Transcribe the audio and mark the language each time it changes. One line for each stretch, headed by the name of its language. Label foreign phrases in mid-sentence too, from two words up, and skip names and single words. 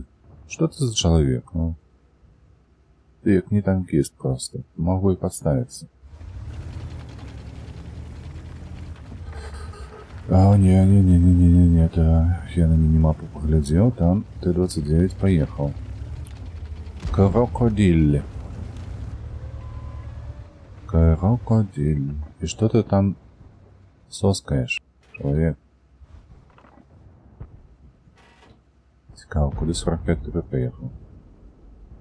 Belarusian: Што ты за чалавек, ну? Ты як не танкіст проста. Могу і падставіцца. А, не, это я на мінімапу паглядзеў, там Т-29 паехаў.
Russian: Крокодиль. И что ты там соскаешь, человек?
Ukrainian: Цікаво, куди 45 ТП поїхав?